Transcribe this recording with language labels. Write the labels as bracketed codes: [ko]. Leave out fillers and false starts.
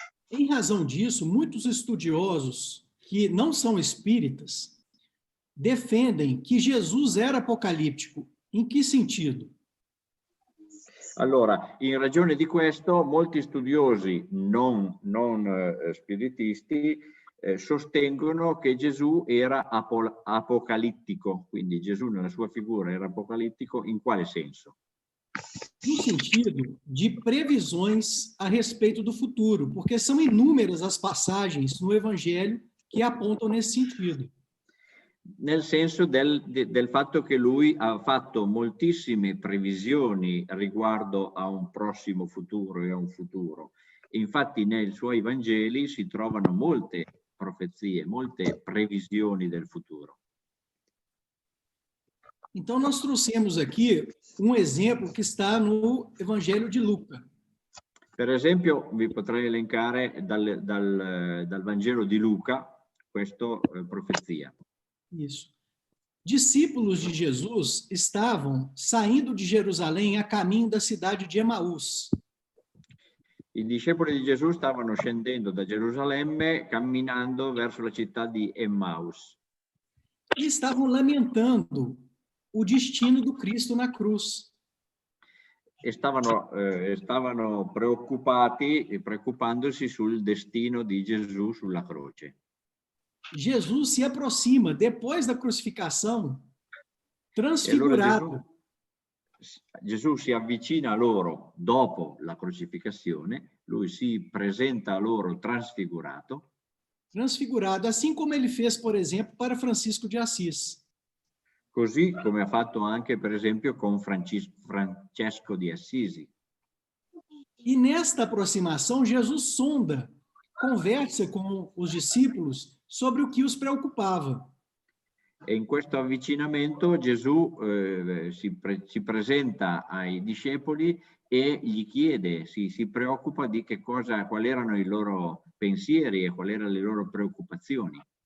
[pt] Em razão disso, muitos estudiosos que não são espíritas defendem que Jesus era apocalíptico. Em que sentido? [it] Allora, in ragione di questo, molti studiosi non spiritisti sostengono che Gesù era apocalittico, quindi Gesù nella sua figura era apocalittico. In quale senso? [pt] No sentido de previsões a respeito do futuro, porque são inúmeras as passagens no Evangelho que apontam nesse sentido. [it] Nel senso del fatto che lui ha fatto moltissime previsioni riguardo a un prossimo futuro e a un futuro. Infatti nei suoi Vangeli si trovano molte profezie, molte previsioni del futuro. [pt] Então, nós trouxemos aqui um exemplo que está no Evangelho de Luca. [it] Per esempio, vi potrei elencare dal Vangelo di Luca questa profezia. [pt] Isso. Discípulos de Jesus estavam saindo de Jerusalém a caminho da cidade de Emaús. [it] I discepoli di Gesù stavano scendendo da Gerusalemme camminando verso la città di Emmaus. [pt] E estavam lamentando o destino do Cristo na cruz. [it] E stavano preoccupandosi sul destino di Gesù sulla croce. [pt] Jesus se aproxima depois da crucificação, transfigurado. [it] Allora Gesù si avvicina a loro dopo la crocificazione, lui si presenta a loro trasfigurato. [pt] Transfigurado, assim como ele fez, por exemplo, para Francisco de Assis. [it] Così come ha fatto anche, per esempio, con Francesco di Assisi. [pt] E nesta aproximação, Jesus sonda, conversa com os discípulos sobre o que os preocupava. [it] E in questo avvicinamento Gesù si presenta ai discepoli e gli chiede, si preoccupa di quali erano i loro pensieri e quali erano le loro preoccupazioni.